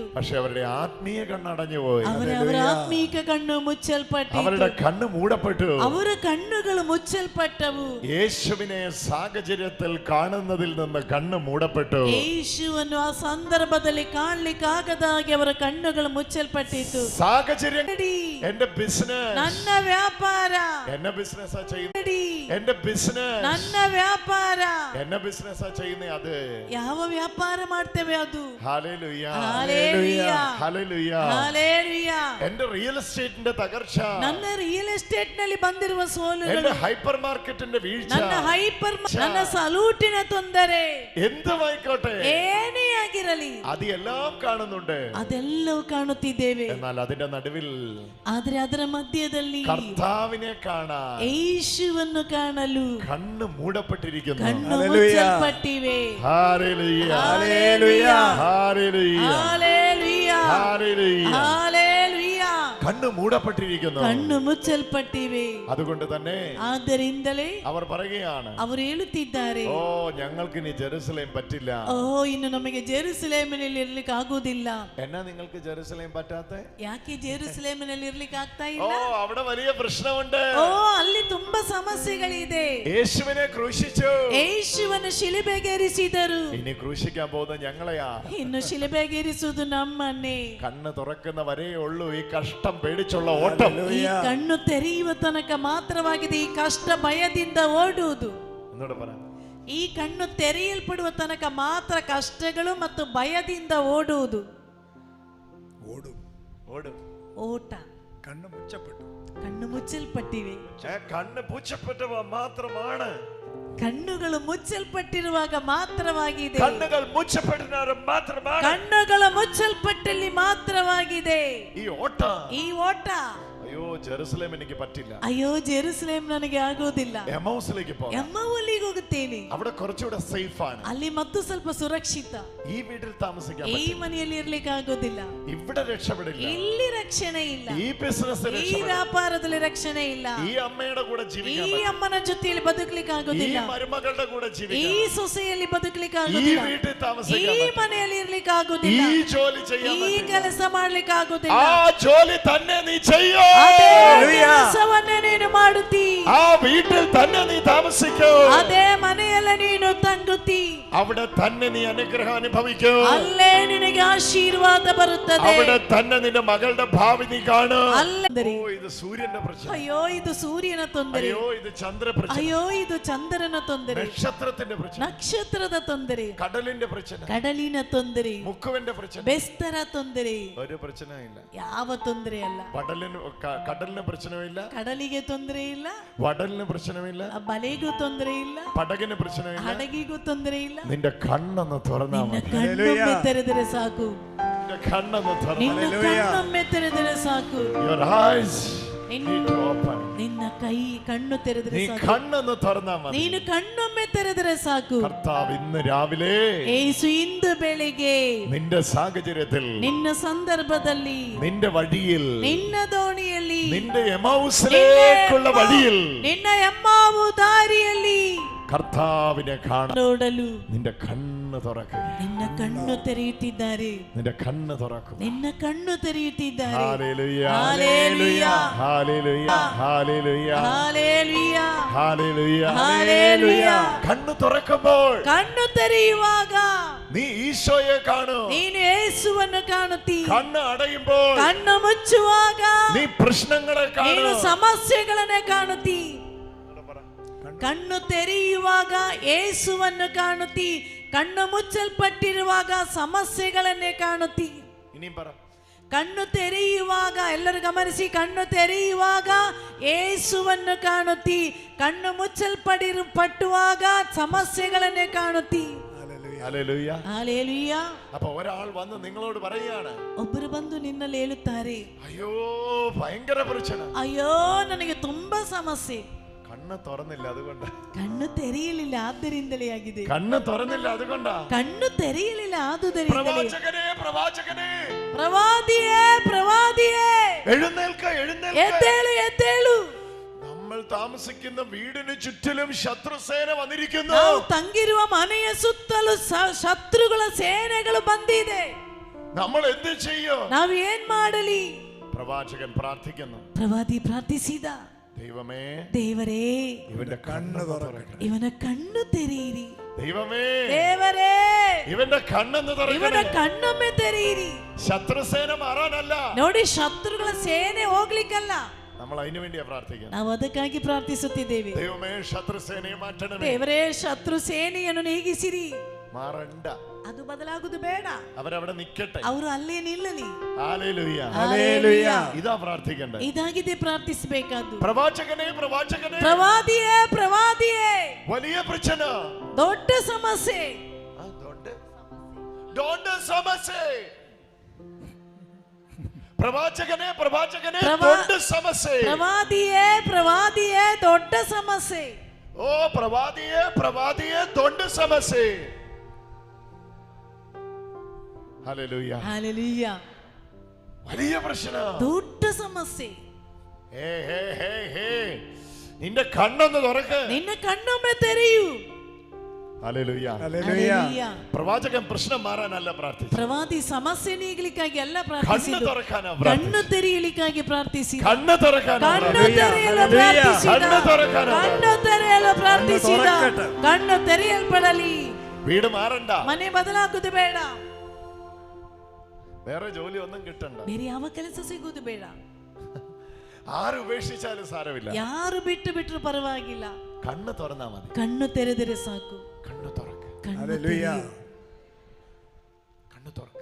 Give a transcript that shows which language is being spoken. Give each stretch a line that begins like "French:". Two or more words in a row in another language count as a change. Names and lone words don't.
Malayalam: പക്ഷെ അവരുടെ ആത്മീയ കണ്ണടഞ്ഞു പോയി.
Kannada: ಅವರ ಆತ್ಮೀಕ ಕಣ್ಣು ಮುಚ್ಚಲ್ಪಟ್ಟಿತು.
Malayalam: അവരുടെ കണ്ണ് മൂടപ്പെട്ടു.
Kannada: ಅವರ ಕಣ್ಣುಗಳು ಮುಚ್ಚಲ್ಪಟ್ಟವು.
Malayalam: യേശുവിനെ സാഹചര്യത്തിൽ കാണുന്നതിൽ നിന്ന് കണ്ണ് മൂടപ്പെട്ടു.
Kannada: ಯೇಸುವನ್ನು ಆ ಸಂದರ್ಭದಲ್ಲಿ ಕಾಣಲಿಕ್ಕಾಗದ ಹಾಗೆ ಅವರ ಕಣ್ಣುಗಳು ಮುಚ್ಚಲ್ಪಟ್ಟಿತು.
Malayalam: സാഹചര്യം, എന്റെ ബിസിനസ്,
Kannada: ನನ್ನ ವ್ಯಾಪಾರ,
Malayalam: എന്നെ ബിസിനസ്സാ ചെയ്യുന്നത്,
Kannada: ನೋಡಿ,
Malayalam: എന്റെ ബിസിനസ്,
Kannada: ನನ್ನ ವ್ಯಾಪಾರ,
Malayalam: എന്നെ ബിസിനസ്സാ ചെയ്യുന്നത്. അത്
Kannada: ಯಾವ ವ್ಯಾಪಾರ ಮಾಡ್ತೇವೆ ಅದು.
Malayalam: ഹല്ലേലൂയ, ഹല്ലേലൂയ, ഹല്ലേലൂയ. ഹല്ലേലൂയ. എന്റെ റിയൽ എസ്റ്റേറ്റിന്റെ തകർച്ച,
Kannada: ನನ್ನ ರಿಯಲ್ ಎಸ್ಟೇಟ್ ನಲ್ಲಿ ಬಂದಿರುವ ಸೋಲುಗಳು,
Malayalam: എന്റെ ഹൈപ്പർ മാർക്കറ്റിന്റെ വീഴ്ച,
Kannada: ನನ್ನ ಸಲೂಟಿನ ತೊಂದರೆ,
Malayalam: എന്തുമായിക്കോട്ടെ,
Kannada: ಏನೇ ಆಗಿರಲಿ,
Malayalam: അത് എല്ലാം കാണുന്നുണ്ട്.
Kannada: ಅದೆಲ್ಲವೂ ಕಾಣುತ್ತಿದ್ದೇವೆ.
Malayalam: എന്നാൽ അതിന്റെ നടുവിൽ
Kannada: ಆದ್ರೆ ಅದರ ಮಧ್ಯದಲ್ಲಿ
Malayalam: കർത്താവിനെ കാണാൻ
Kannada: ಯೇಸುವನ್ನು ಕಾಣಲು
Malayalam: കണ്ണ് മൂടപ്പെട്ടിരിക്കുന്നു.
Kannada: ಕಣ್ಣು ಮುಚ್ಚಲ್ಪಟ್ಟಿವೆ.
Malayalam: ഹല്ലേലൂയ, ഹല്ലേലൂയ, ഹല്ലേലൂയ, ഹല്ലേലൂയ, ഹല്ലേലൂയ. ഹല്ലേലൂയ. കണ്ണ് മൂടപ്പെട്ടിരിക്കുന്നു,
Kannada: ಕಣ್ಣು ಮುಚ್ಚಲ್ಪಟ್ಟಿವೆ.
Malayalam: അതുകൊണ്ട് തന്നെ
Kannada: ಆದ್ದರಿಂದಲೇ
Malayalam: അവർ പറയുകയാണ്,
Kannada: ಅವರು ಹೇಳುತ್ತಿದ್ದಾರೆ,
Malayalam: ഓ ഞങ്ങൾക്ക് ഇനി ജെറുസലേം പറ്റില്ല.
Kannada: ಇನ್ನು ನಮಗೆ ಜೆರುಸಲೇಮಿನಲ್ಲಿ ಇರ್ಲಿಕ್ಕೆ ಆಗುವುದಿಲ್ಲ.
Malayalam: എന്നാ നിങ്ങൾക്ക് ജെറുസലേം പറ്റാത്ത?
Kannada: ಯಾಕೆ ಜೆರುಸಲೇಮಿನಲ್ಲಿ ಇರ್ಲಿಕ್ಕೆ ಆಗ್ತಾ
Malayalam: ഓ
Kannada: ಇಲ್ಲ?
Malayalam: അവിടെ വലിയ പ്രശ്നമുണ്ട്.
Kannada: ಅಲ್ಲಿ ತುಂಬಾ ಸಮಸ್ಯೆಗಳಿದೆ.
Malayalam: യേശുവിനെ ക്രൂശിച്ചു,
Kannada: ಯೇಸುವನ್ನು ಶಿಲುಬೆಗೇರಿಸಿದರು.
Malayalam: ഇനി ക്രൂശിക്കാൻ പോകുന്ന ഞങ്ങളെയാ.
Kannada: ಇನ್ನು ಶಿಲುಬೆಗೇರಿಸುವುದು ನಮ್ಮನ್ನೇ.
Malayalam: കണ്ണ് തുറക്കുന്ന വരേ ഉള്ളൂ ഈ കഷ്ടം പേടിച്ചുള്ള ഓട്ടം.
Kannada: ಈ ಕಣ್ಣು ತೆರೆಯುವ ತನಕ ಮಾತ್ರವಾಗಿದೆ ಈ ಕಷ್ಟ ಭಯದಿಂದ ಓಡುವುದು.
Malayalam: എന്നോട് പറ,
Kannada: ಈ ಕಣ್ಣು ತೆರೆಯಲ್ಪಡುವ ತನಕ ಮಾತ್ರ ಕಷ್ಟಗಳು ಮತ್ತು ಭಯದಿಂದ ಓಡುವುದು. ಓಟ.
Malayalam: കണ്ണ് മുച്ചപ്പെട്ടു,
Kannada: ಕಣ್ಣು ಮುಚ್ಚಲ್ಪಟ್ಟಿವೆ.
Malayalam: കണ്ണ് പൂച്ചപ്പെട്ടവ മാത്രമാണ്.
Kannada: ಕಣ್ಣುಗಳು ಮುಚ್ಚಲ್ಪಟ್ಟಿರುವಾಗ ಮಾತ್ರವಾಗಿದೆ.
Malayalam: കണ്ണുകൾ മുച്ചപ്പെട്ടവർ മാത്രമാണ്.
Kannada: ಕಣ್ಣುಗಳು ಮುಚ್ಚಲ್ಪಟ್ಟಲ್ಲಿ ಮಾತ್ರವಾಗಿದೆ
Malayalam: ഈ ഓട്ട.
Kannada: ಈ ಓಟ.
Malayalam: അയ്യോ ജെറുസലേം എനിക്ക് പറ്റില്ല,
Kannada: ಅಯ್ಯೋ ಜೆರುಸಲೇಮ್ ನನಗೆ ಆಗೋದಿಲ್ಲ.
Malayalam: എമൗസിലേക്ക് പോകാം,
Kannada: ಎಮ್ಮವಲ್ಲಿಗೆ ಹೋಗುತ್ತೇನೆ,
Malayalam: അവിടെ കുറച്ചുകൂടെ സേഫ് ആണ്.
Kannada: ಅಲ್ಲಿ ಮತ್ತು ಸ್ವಲ್ಪ ಸುರಕ್ಷಿತ.
Malayalam: ഈ വീട്ടിൽ താമസിക്കാൻ
Kannada: ಈ
Malayalam: പറ്റില്ല,
Kannada: ಮನೆಯಲ್ಲಿ ಇರ್ಲಿಕ್ಕೆ ಆಗೋದಿಲ್ಲ.
Malayalam: ഇവിടെ രക്ഷപ്പെടില്ല,
Kannada: ಇಲ್ಲಿ ರಕ್ಷಣೆ ಇಲ್ಲ.
Malayalam: ഈ ബിസിനസ്സിൽ
Kannada: ಈ
Malayalam: രക്ഷപ്പെടില്ല,
Kannada: ವ್ಯಾಪಾರದಲ್ಲಿ ರಕ್ಷಣೆ ಇಲ್ಲ.
Malayalam: ഈ അമ്മയുടെ കൂടെ
Kannada: ಈ
Malayalam: ജീവിക്കാൻ പറ്റില്ല,
Kannada: ಅಮ್ಮನ ಜೊತೆಯಲ್ಲಿ ಬದುಕಲಿಕ್ಕೆ
Malayalam: ഈ
Kannada: ಆಗೋದಿಲ್ಲ.
Malayalam: മരുമകളുടെ കൂടെ
Kannada: ಈ
Malayalam: ജീവിക്കാൻ,
Kannada: ಸೊಸೆಯಲ್ಲಿ ಬದುಕಲಿಕ್ಕೆ
Malayalam: ഈ
Kannada: ಆಗೋದಿಲ್ಲ.
Malayalam: വീട്ടിൽ
Kannada: ಈ
Malayalam: താമസിക്കാൻ പറ്റില്ല,
Kannada: ಮನೆಯಲ್ಲಿ ಇರ್ಲಿಕ್ಕೆ
Malayalam: ഈ
Kannada: ಆಗೋದಿಲ್ಲ.
Malayalam: ജോലി ചെയ്യാൻ
Kannada: ಈ
Malayalam: പറ്റില്ല.
Kannada: ಕೆಲಸ ಮಾಡ್ಲಿಕ್ಕೆ ಆಗೋದಿಲ್ಲ.
Malayalam: ആ ജോലി തന്നെ നീ ചെയ്യോ,
Kannada: ಅದೇ ಕೆಲಸವನ್ನೇ ನೀನು ಮಾಡುತ್ತಿ.
Malayalam: ആ വീട്ടിൽ തന്നെ നീ താമസിക്കോ,
Kannada: ಅದೇ ಮನೆಯಲ್ಲಿ ನೀನು ತಂಗುತ್ತಿ.
Malayalam: അവിടെ തന്നെ നീ അനുഗ്രഹം അനുഭവിക്കോ,
Kannada: ಅಲ್ಲೇ ನಿನಗೆ ಆಶೀರ್ವಾದ ಬರುತ್ತದೆ.
Malayalam: അവിടെ തന്നെ നിന്റെ മകളുടെ ഭാവി നീ കാണൂ.
Kannada: ಅಲ್ಲೇ
Malayalam: ഓ ഇത് സൂര്യന്റെ പ്രശ്നം,
Kannada: ಅಯ್ಯೋ ಇದು ಸೂರ್ಯನ ತೊಂದರೆ.
Malayalam: അയ്യോ ഇത് ചന്ദ്ര പ്രശ്നം,
Kannada: ಅಯ್ಯೋ ಇದು ಚಂದ್ರನ ತೊಂದರೆ.
Malayalam: നക്ഷത്രത്തിന്റെ പ്രശ്നം,
Kannada: ನಕ್ಷತ್ರದ ತೊಂದರೆ.
Malayalam: കടലിന്റെ പ്രശ്നം,
Kannada: ಕಡಲಿನ ತೊಂದರೆ.
Malayalam: മുക്കുവന്റെ പ്രശ്നം,
Kannada: ಬೆಸ್ತರ ತೊಂದರೆ.
Malayalam: ഒരു പ്രശ്നമില്ല.
Kannada: ಯಾವ ತೊಂದರೆ ಅಲ್ಲ.
Malayalam: കടലിന് പ്രശ്നമില്ല,
Kannada: ಕಡಲಿಗೆ ತೊಂದರೆ ಇಲ್ಲ,
Malayalam: വടലിന് പ്രശ്നമില്ല,
Kannada: ಆ ಬಲೆಗೂ ತೊಂದರೆ ಇಲ್ಲ,
Malayalam: പടകിന് പ്രശ്നമില്ല.
Kannada: ಹಡಗಿಗೂ ತೊಂದರೆ ಇಲ್ಲ.
Malayalam: നിന്റെ കണ്ണൊന്ന് തുറന്നാ
Kannada: ನಿನ್ನ
Malayalam: മതി,
Kannada: ಕಣ್ಣೊಮ್ಮೆ ತೆರೆದರೆ ಸಾಕು.
Malayalam: നിന്റെ കണ്ണൊന്ന് തുറന്നാ
Kannada: ನಿನ್ನ
Malayalam: മതി.
Kannada: ಕಣ್ಣೊಮ್ಮೆ ತೆರೆದರೆ ಸಾಕು.
English: Your eyes need to open.
Kannada: ನಿನ್ನ ಕೈ ಕಣ್ಣು ತೆರೆದರೆ
Malayalam: നീ
Kannada: ಸಾಕು.
Malayalam: കണ്ണൊന്ന് തുറന്നാ മതി.
Kannada: ನೀನು ಕಣ್ಣೊಮ್ಮೆ ತೆರೆದರೆ ಸಾಕು.
Malayalam: കർത്താവ് ഇന്ന് രാവിലെ
Kannada: ಯೇಸು ಇಂದು ಬೆಳಿಗ್ಗೆ
Malayalam: നിന്റെ സാഹചര്യത്തിൽ,
Kannada: ನಿನ್ನ ಸಂದರ್ಭದಲ್ಲಿ,
Malayalam: നിന്റെ വഴിയിൽ,
Kannada: ನಿನ್ನ ದೋಣಿಯಲ್ಲಿ,
Malayalam: നിന്റെ എമൗസിലേക്കുള്ള വഴിയിൽ
Kannada: ನಿನ್ನ ಎಮ್ಮಾವು ದಾರಿಯಲ್ಲಿ
Malayalam: കർത്താവിനെ കാണാൻ
Kannada: ನೋಡಲು
Malayalam: നിന്റെ കണ്ണ് തുറക്കുക,
Kannada: ನಿನ್ನ ಕಣ್ಣು ತೆರೆಯುತ್ತಿದ್ದಾರೆ.
Malayalam: നിന്റെ കണ്ണ് തുറക്കുക.
Kannada: ನಿನ್ನ ಕಣ್ಣು ತೆರೆಯುತ್ತಿದ್ದಾರೆ.
Malayalam: ഹല്ലേലൂയ, ഹല്ലേലൂയ, ഹല്ലേലൂയ, ഹല്ലേലൂയ, ഹല്ലേലൂയ, ഹല്ലേലൂയ, ഹല്ലേലൂയ. കണ്ണ് തുറക്കുമ്പോൾ
Kannada: ಕಣ್ಣು ತೆರೆಯುವಾಗ
Malayalam: നീ ഈശോയെ കാണൂ,
Kannada: ನೀನು ಯೇಸುವನ್ನು ಕಾಣುತ್ತಿ.
Malayalam: കണ്ണ് അടയുമ്പോൾ
Kannada: ಕಣ್ಣು ಮುಚ್ಚುವಾಗ
Malayalam: നീ പ്രശ്നങ്ങളെ കാണൂ.
Kannada: ನೀನು ಸಮಸ್ಯೆಗಳನ್ನೇ ಕಾಣುತ್ತಿ. ಕಣ್ಣು ತೆರೆಯುವಾಗ ಯೇಸುವನ್ನು ಕಾಣುತ್ತಿ. ಕಣ್ಣು ಮುಚ್ಚಲ್ಪಟ್ಟಿರುವಾಗ ಸಮಸ್ಯೆಗಳನ್ನೇ ಕಾಣುತ್ತಿ.
Malayalam: ഇനിയും പറ.
Kannada: ಕಣ್ಣು ತೆರೆಯುವಾಗ, ಎಲ್ಲರೂ ಗಮನಿಸಿ, ಕಣ್ಣು ತೆರೆಯುವಾಗ ಯೇಸುವನ್ನು ಕಾಣುತ್ತಿ. ಕಣ್ಣು ಮುಚ್ಚಲ್ಪಟ್ಟಿರುವಾಗ ಸಮಸ್ಯೆಗಳನ್ನೇ ಕಾಣುತ್ತಿ.
Malayalam: ഹല്ലേലൂയ. ഹല്ലേലൂയ. അപ്പൊ ഒരാൾ വന്ന് നിങ്ങളോട് പറയുകയാണ്,
Kannada: ಒಬ್ಬರು ಬಂದು ನಿನ್ನಲ್ಲಿ ಹೇಳುತ್ತಾರೆ,
Malayalam: അയ്യോ ഭയങ്കര പ്രശ്നം,
Kannada: ಅಯ್ಯೋ ನನಗೆ ತುಂಬಾ ಸಮಸ್ಯೆ.
Malayalam: കണ്ണ് തുറന്നില്ല അതുകൊണ്ട്,
Kannada: ಕಣ್ಣು ತೆರೆಯಲಿಲ್ಲ ಆದ್ದರಿಂದಲೇ ಆಗಿದೆ.
Malayalam: കണ്ണ് തുറന്നില്ല അതുകൊണ്ടാ.
Kannada: ಕಣ್ಣು ತೆರೆಯಲಿಲ್ಲ ಆದುದರಿಂದಲೇ.
Malayalam: പ്രവാചകനെ, പ്രവാചകനെ,
Kannada: ಪ್ರವಾದಿಯೇ, ಪ್ರವಾದಿಯೇ,
Malayalam: എഴുന്നേൽക്ക, എഴുന്നേൽക്ക.
Kannada: ಎದ್ದೇಳು, ಎದ್ದೇಳು.
Malayalam: നമ്മൾ താമസിക്കുന്ന വീടിന് ചുറ്റിലും ശത്രുസേന വന്നിരിക്കുന്നു.
Kannada: ನಾವು ತಂಗಿರುವ ಮನೆಯ ಸುತ್ತಲೂ ಶತ್ರುಗಳ ಸೇನೆಗಳು ಬಂದಿದೆ.
Malayalam: നമ്മൾ എന്ത് ചെയ്യും?
Kannada: ನಾವು ಏನ್ ಮಾಡಲಿ?
Malayalam: പ്രവാചകൻ പ്രാർത്ഥിക്കുന്നു.
Kannada: ಪ್ರವಾದಿ ಪ್ರಾರ್ಥಿಸಿದ,
Malayalam: ദൈവമേ,
Kannada: ದೇವರೇ,
Malayalam: ഇവന്റെ കണ്ണ് തുറക്കണേ.
Kannada: ಇವನ ಕಣ್ಣು ತೆರೆಯಿರಿ.
Malayalam: ദൈവമേ,
Kannada: ದೇವರೇ,
Malayalam: ഇവന്റെ കണ്ണെന്ന്
Kannada: ಇವನ
Malayalam: തുറക്കണേ.
Kannada: ಕಣ್ಣೊಮ್ಮೆ ತೆರೆಯಿರಿ.
Malayalam: ശത്രുസേന മാറാനല്ല,
Kannada: ನೋಡಿ, ಶತ್ರುಗಳ ಸೇನೆ ಹೋಗ್ಲಿಕ್ಕಲ್ಲ.
Malayalam: നമ്മൾ അതിനു വേണ്ടിയാ പ്രാർത്ഥിക്കുന്നത്.
Kannada: ನಾವು ಅದಕ್ಕಾಗಿ ಪ್ರಾರ್ಥಿಸುತ್ತಿದ್ದೇವೆ.
Malayalam: ദൈവമേ, ശത്രുസേനയെ മാറ്റണമേ.
Kannada: ದೇವರೇ, ಶತ್ರು ಸೇನೆಯನ್ನು ನೀಗಿಸಿರಿ.
Malayalam: മാറണ്ട,
Kannada: ಅದು ಬದಲಾಗುವುದು ಬೇಡ.
Malayalam: അവരവിടെ നിക്കട്ടെ.
Kannada: ಅವರು ಅಲ್ಲೇ ನಿಲ್ಲಲಿ.
Malayalam: ഹല്ലേലൂയ, ഹല്ലേലൂയ. ഇതാ പ്രാർത്ഥിക്കണ്ടേ.
Kannada: ಇದಾಗಿದೆ ಪ್ರಾರ್ಥಿಸಬೇಕಾದ್ದು.
Malayalam: പ്രവാചകനെ, പ്രവാചകനെ,
Kannada: ಪ್ರವಾದಿಯೇ, ಪ್ರವಾದಿಯೇ,
Malayalam: വലിയ പ്രശ്ന,
Kannada: ದೊಡ್ಡ ಸಮಸ್ಯೆ. ದೊಡ್ಡ ಸಮಸ್ಯೆ.
Malayalam: പ്രവാചകനെ, പ്രവാചകനെ, പ്രവാ-
Kannada: ದೊಡ್ಡ ಸಮಸ್ಯೆ. ಪ್ರವಾದಿಯೇ, ಪ್ರವಾದಿಯೇ, ದೊಡ್ಡ ಸಮಸ್ಯೆ.
Malayalam: ഓ പ്രവാദിയെ, പ്രവാദിയെ,
Kannada: ದೊಡ್ಡ ಸಮಸ್ಯೆ.
Malayalam: ഹല്ലേലൂയ, ഹല്ലേലൂയ. വലിയ പ്രശ്ന,
Kannada: ದೊಡ್ಡ ಸಮಸ್ಯೆ.
Malayalam: നിന്റെ കണ്ണൊന്ന് തുറക്ക്.
Kannada: ನಿನ್ನ ಕಣ್ಣೊಮ್ಮೆ ತೆರೆಯು.
Malayalam: ഹല്ലേലൂയ. ഹല്ലേലൂയ. പ്രവാചകൻ പ്രശ്നം മാറാനല്ല പ്രാർത്ഥിച്ചു.
Kannada: ಪ್ರವಾದಿ ಸಮಸ್ಯೆ ನೀಗಲಿಕ್ಕಾಗಿ ಅಲ್ಲ
Malayalam: കണ്ണ്
Kannada: ಪ್ರಾರ್ಥಿಸಿದ್ದು.
Malayalam: തുറക്കാനാ
Kannada: ಕಣ್ಣು
Malayalam: പ്രാർത്ഥിച്ചു.
Kannada: ತೆರೆಯಲಿಕ್ಕಾಗಿ ಪ್ರಾರ್ಥಿಸಿದ.
Malayalam: കണ്ണ് തുറക്കാനാ
Kannada: ಕಣ್ಣು
Malayalam: പ്രാർത്ഥിച്ചു.
Kannada: ತೆರೆಯಲು ಪ್ರಾರ್ಥಿಸಿದ.
Malayalam: കണ്ണ് തുറക്കാനാ.
Kannada: ಕಣ್ಣು ತೆರೆಯಲು ಪ್ರಾರ್ಥಿಸಿದ. ಕಣ್ಣು ತೆರೆಯಲ್ಪಡಲಿ.
Malayalam: വീട് മാറണ്ട.
Kannada: ಮನೆ ಬದಲಾಗುವುದು ಬೇಡ.
Malayalam: വേറെ ജോലി ഒന്നും കിട്ടണ്ട.
Kannada: ಬೇರೆ ಯಾವ ಕೆಲಸ ಸಿಗುವುದು ಬೇಡ.
Malayalam: ആര് ഉപേക്ഷിച്ചാലും സാരമില്ല.
Kannada: ಯಾರು ಬಿಟ್ಟರು ಪರವಾಗಿಲ್ಲ.
Malayalam: കണ്ണ് തുറന്നാ മതി.
Kannada: ಕಣ್ಣು ತೆರೆದರೆ ಸಾಕು.
Malayalam: കണ്ണ് തുറക്ക്.
Kannada: ಕಣ್ಣು ತೆರೆಯು.
Malayalam: കണ്ണ് തുറക്ക്.